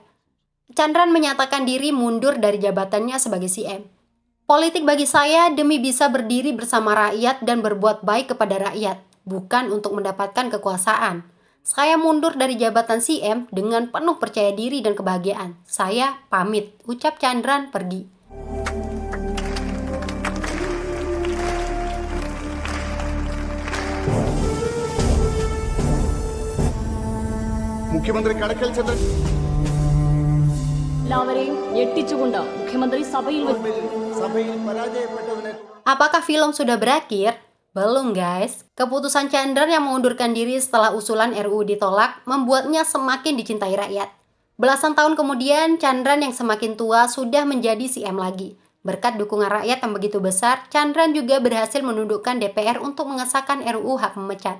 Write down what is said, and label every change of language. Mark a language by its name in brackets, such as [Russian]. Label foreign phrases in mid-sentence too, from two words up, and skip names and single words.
[Indonesian] Chandran menyatakan diri mundur dari jabatannya sebagai CM. Politik bagi saya demi bisa berdiri bersama rakyat dan berbuat baik kepada rakyat, bukan untuk mendapatkan kekuasaan. Saya mundur dari jabatan CM dengan penuh percaya diri dan kebahagiaan. Saya pamit, ucap Chandran pergi. [Malayalam] മുഖ്യമന്ത്രി കടക്കൽ ചന്ദ്രൻ എല്ലാവരെയും ഞെട്ടിച്ചുകൊണ്ട് മുഖ്യമന്ത്രി സഭയിൽ പരാജയപ്പെട്ടതിന് [Indonesian] Apakah film sudah berakhir? Belum guys. Keputusan Chandran yang mengundurkan diri setelah usulan RUU ditolak membuatnya semakin dicintai rakyat. Belasan tahun kemudian, Chandran yang semakin tua sudah menjadi CM lagi. Berkat dukungan rakyat yang begitu besar, Chandran juga berhasil menundukkan DPR untuk mengesahkan RUU hak memecat.